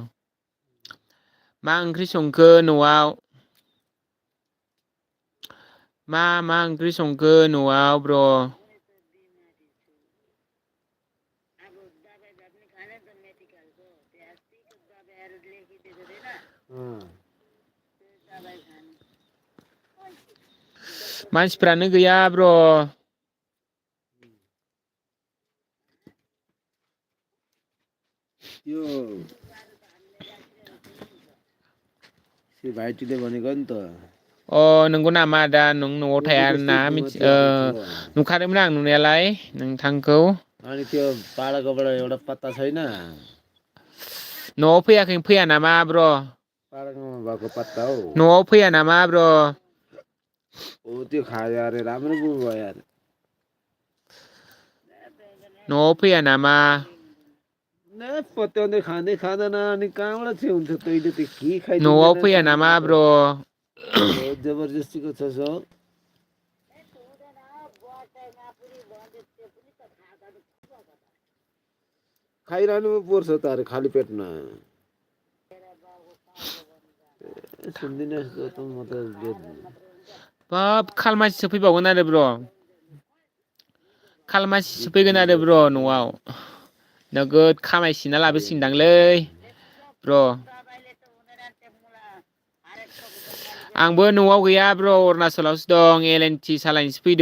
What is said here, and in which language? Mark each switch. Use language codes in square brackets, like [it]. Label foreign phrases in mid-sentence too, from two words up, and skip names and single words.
[brx] मा ओंख्रि संखो न'आव मा ओंख्रि संखो न'आव ब्र मानसिफ्रानो गैया ब्र [ne] यो भाइटीले भनेको नि त [brx] नंगौ नामा दा नों न'आव थाया ना नुखादोंमोन आं नुनायालाय नोंथांखौ [ne] अनि त्यो पाडाकोबाट एउटा पत्ता छैन [brx] न'आव फैया नामा ब्र [ne] पाडाकोमा भएको पत्ता हो [brx] न'आव फैया नामा ब्र [ne] हो त्यो खायो अरे राम्रो बुबु भयो यार [brx] न'आव फैया नामा [ne] न पत्याउँदै खाँदैन अनि कहाँबाट चाहिँ हुन्छ तैँले त के खाइदिँदैन [brx] न'आव फैया नामा ब्र [ne] जबरजस्तीको छ सो खाइरहनु पर्छ त अरे खाली पेटमा सुन्दिनँ त म त [brx] बाब खालमासिसो फैबावगोन आरो ब्र खालमासिसो फैगोन आरो ब्र न'आव नोगोद खामायसिना लाबोसिगोनदांलै ब्र आंबो न'आव गैया ब्र अरुणाचलावसो दं एलएनटि सालायनोसो